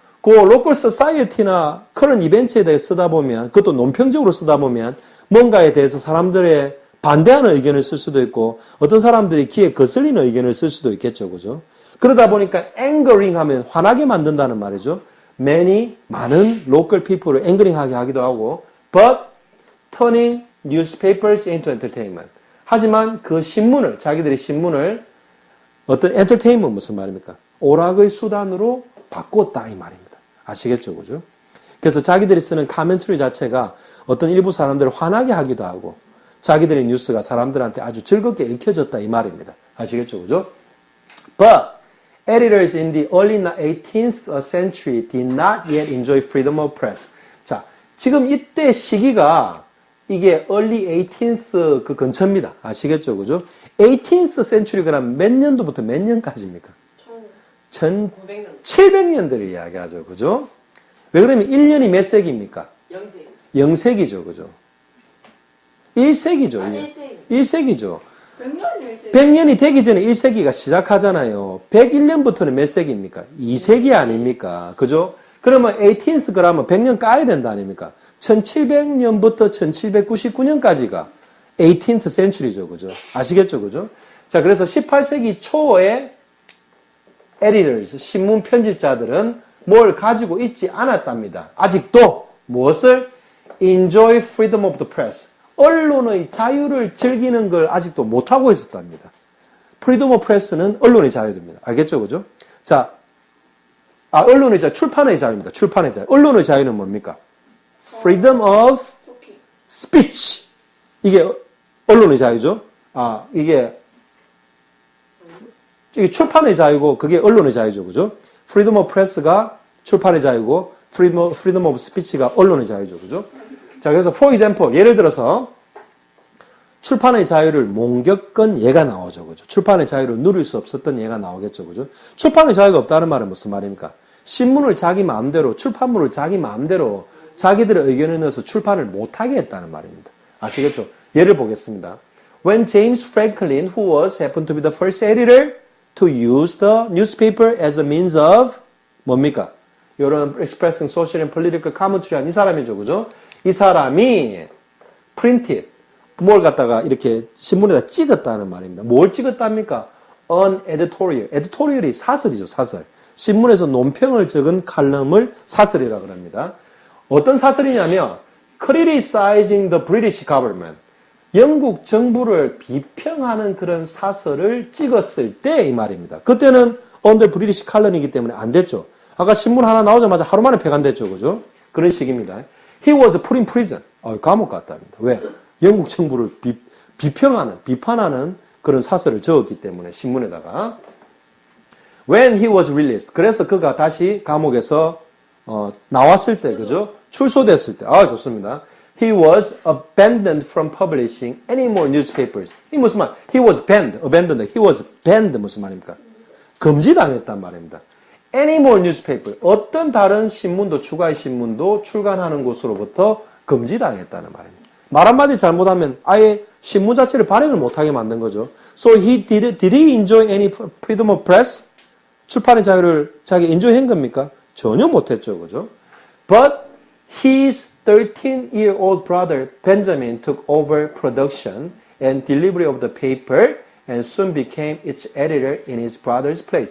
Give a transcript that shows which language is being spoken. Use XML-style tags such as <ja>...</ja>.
<ko>그 로컬 소사이어티나 그런 이벤트에 대해 쓰다 보면, 그것도 논평적으로 쓰다 보면 뭔가에 대해서 사람들의 반대하는 의견을 쓸 수도 있고 어떤 사람들이 귀에 거슬리는 의견을 쓸 수도 있겠죠. 그죠? 그러다 보니까 angering 하면 화나게 만든다는 말이죠.</ko> <en>많은 local people을 angering</en> <ko>하게 하기도 하고</ko> <en>but turning newspapers into entertainment.</en> <ko>하지만 그 신문을, 자기들이 신문을 어떤 entertainment 무슨 말입니까? 오락의 수단으로 바꿨다 이 말입니다. 아시겠죠? 그죠? 그래서 자기들이 쓰는 카멘트리 자체가 어떤 일부 사람들을 화나게 하기도 하고 자기들의 뉴스가 사람들한테 아주 즐겁게 읽혀졌다 이 말입니다. 아시겠죠? 그죠?</ko> <en>But editors in the early 18th century did not yet enjoy freedom of press.</en> <ko>자, 지금 이때 시기가 이게 early 18th 그 근처입니다. 아시겠죠? 그죠? 18th century 그럼 몇 년도부터 몇 년까지입니까? 1700년대를 이야기하죠. 그죠? 왜 그러면 1년이 몇 세기입니까? 0세기. 0세기죠. 그죠? 1세기죠. 1세기죠. 100년이 되기 전에 1세기가 시작하잖아요. 101년부터는 몇 세기입니까? 2세기 아닙니까? 그죠? 그러면 18th 그러면 100년 까야 된다 아닙니까? 1700년부터 1799년까지가 18th century죠. 그죠? 아시겠죠? 그죠? 자, 그래서 18세기 초에 editors, 신문 편집자들은 뭘 가지고 있지 않았답니다. 아직도 무엇을?</ko> <en>enjoy freedom of the press.</en> <ko>언론의 자유를 즐기는 걸 아직도 못하고 있었답니다.</ko> <en>freedom of press</en> <ko>는 언론의 자유입니다. 알겠죠? 그죠? 자, 언론의 자유, 출판의 자유입니다. 출판의 자유. 언론의 자유는 뭡니까?</ko> <en>freedom of speech.</en> <ko>이게 언론의 자유죠? 이게 출판의 자유고 그게 언론의 자유죠. 그죠?</ko> <en>freedom of press</en> <ko>가 출판의 자유고</ko> <en>freedom of speech</en> <ko>가 언론의 자유죠. 그죠? 자, 그래서</ko> <en>for example,</en> <ko>예를 들어서 출판의 자유를 못 겪은 예가 나오죠. 그죠? 출판의 자유를 누릴 수 없었던 예가 나오겠죠. 그죠? 출판의 자유가 없다는 말은 무슨 말입니까? 신문을 자기 마음대로, 출판물을 자기 마음대로 자기들의 의견을 넣어서 출판을 못하게 했다는 말입니다. 아시겠죠? 예를 보겠습니다.</ko> <en>When James Franklin, who happened to be the first editor to use the newspaper as a means of</en> <ko>뭡니까? 이런</ko> <en>expressing social and political commentary</en> <ko>한 이 사람이죠. 그죠? 이 사람이 printed, 뭘 갖다가 이렇게 신문에다 찍었다는 말입니다. 뭘 찍었답니까?</ko> <en>An editorial.</en> <ko>editorial이 사설이죠. 사설. 신문에서 논평을 적은 칼럼을 사설이라고 합니다. 어떤 사설이냐면</ko> <en>criticizing the British government.</en> <ko>영국 정부를 비평하는 그런 사설을 찍었을 때 이 말입니다. 그때는</ko> <en>under British colony</en> <ko>이기 때문에 안 됐죠. 아까 신문 하나 나오자마자 하루 만에 폐간됐죠. 그죠? 그런 식입니다.</ko> <en>He was put in prison.</en> <ko>감옥 갔답니다. 왜? 영국 정부를 비판하는 그런 사설을 적었기 때문에 신문에다가.</ko> <en>When he was released.</en> <ko>그래서 그가 다시 감옥에서 나왔을 때, 그죠? 출소됐을 때. 좋습니다.</ko> <en>He was abandoned from publishing any more newspapers.</en> <ko>이 무슨 말?</ko> <en>He was banned. abandoned. He was banned.</en> <ko>무슨 말입니까? 금지당했단 말입니다.</ko> <en>Any more newspaper.</en> <ko>어떤 다른 신문도, 추가의 신문도 출간하는 곳으로부터 금지당했다는 말입니다. 말 한마디 잘못하면 아예 신문 자체를 발행을 못하게 만든 거죠.</ko> <en>So did he enjoy any freedom of press?</en> <ko>출판의 자유를 자기 인조한 겁니까? 전혀 못했죠. 그죠?</ko> <en>But his 13-year-old brother Benjamin took over production and delivery of the paper and soon became its editor in his brother's place.</en>